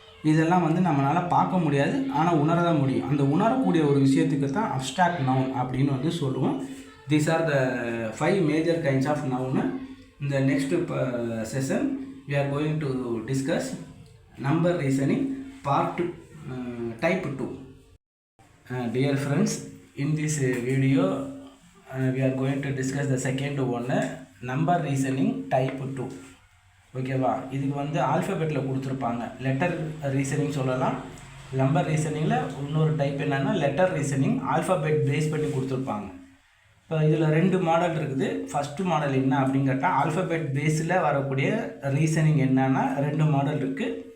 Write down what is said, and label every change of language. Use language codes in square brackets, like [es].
[ta] இதெல்லாம் வந்து நம்மளால் பார்க்க முடியாது, ஆனால் உணரதான் முடியும். அந்த உணரக்கூடிய ஒரு விஷயத்துக்கு தான் அப்ஸ்ட்ராக்ட் நவுன் அப்படின்னு வந்து சொல்லுவோம். [en] These are the 5 major kinds of noun. இந்த next session we are going to discuss number reasoning part type 2. Dear friends, in this video we are going to discuss the second one, number reasoning type 2. [ta] ஓகேவா? இதுக்கு வந்து ஆல்ஃபபெட்டில் கொடுத்துருப்பாங்க. Letter reasoning சொல்லலாம். Number ரீசனிங்கில் இன்னொரு type என்னென்னா letter reasoning, alphabet base பண்ணி கொடுத்துருப்பாங்க. இப்போ இதில் 2 மாடல் இருக்குது. ஃபஸ்ட்டு மாடல் என்ன அப்படின்னு கேட்டால் ஆல்ஃபபெட் பேஸில் வரக்கூடிய ரீசனிங் என்னென்னா 2 மாடல் இருக்குது.